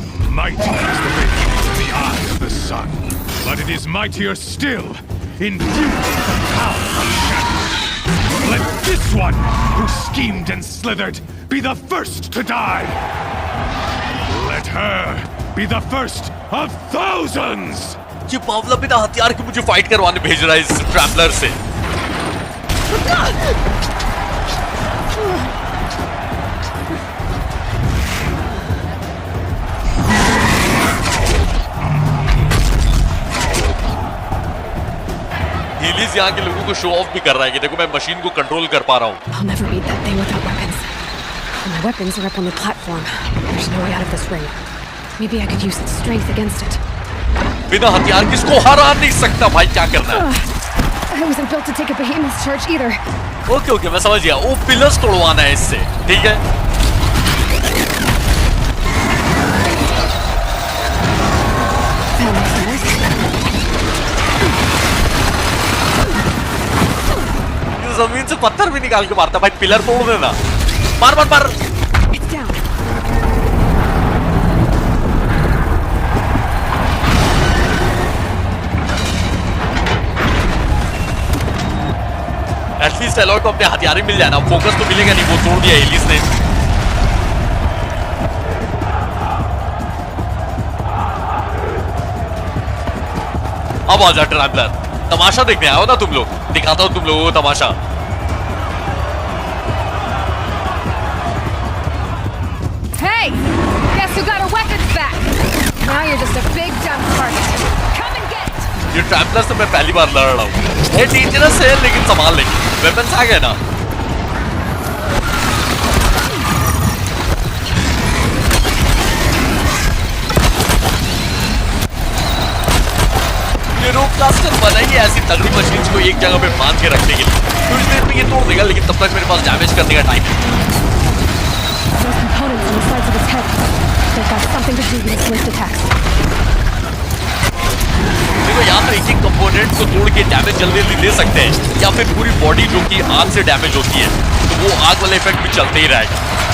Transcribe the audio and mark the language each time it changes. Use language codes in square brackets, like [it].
[en] Mighty is the radiance in the eye of the sun, but it is mightier still in view of the power of shadow. Let this one, who schemed and slithered, be the first to die. Let her be the first of thousands! [hi] ये बावला बिना हथियार के मुझे fight करवाने भेज रहा है इस ट्रैम्पलर से। एटलीस्ट यहाँ के लोगों को शो ऑफ भी कर रहा है कि देखो मैं मशीन को कंट्रोल कर पा रहा हूँ. [en] I'll never beat that thing without weapons. And my weapons are up on the platform. There's no way out of this ring. Maybe I could use its strength against it. [hi] बिना हथियार किसको हरा नहीं सकता भाई, क्या करना है? [en] I wasn't built to take a behemoth's charge either. [hi] Okay मैं समझ गया. वो पिलर्स तोड़वाना है इससे, ठीक है? [en] That makes sense. [hi] जमीन से पत्थर भी निकाल के मारता भाई. पिलर तोड़ देना. मार मार मार. [en] It's down. [hi] एटलीस्ट एलॉय को अपने हथियार ही मिल जाए ना. फोकस तो मिलेगा नहीं, वो तोड़ दिया एलिस ने. अब आजा ट्रैवलर. तमाशा देखने आए हो ना तुम लोग? दिखाता हूं तुम लोगों को तमाशा. [en] Hey! Guess who got our weapons back? Now you're just a big dumb target. Come and get it! [hi] ये ट्रैवलर से मैं पहली बार लड़ रहा हूँ. ये डेंजरस है लेकिन संभाल लेंगे. वेपन्स आ गए ना. ये रोप कास्टर बनाई है ऐसी तगड़ी मशीन को एक जगह पे बांध के रखने के लिए. कुछ देर में ये तोड़ देगा, लेकिन तब तक मेरे पास डैमेज करने का टाइम है. [en] Those components on the sides of its head. They've got something to do with its lift attacks. [hi] देखो यहाँ तो एक एक कंपोनेंट को तोड़ के डैमेज जल्दी जल्दी दे सकते हैं, या फिर पूरी बॉडी जो कि आग से डैमेज होती है तो वो आग वाला इफेक्ट भी चलते ही रहेगा.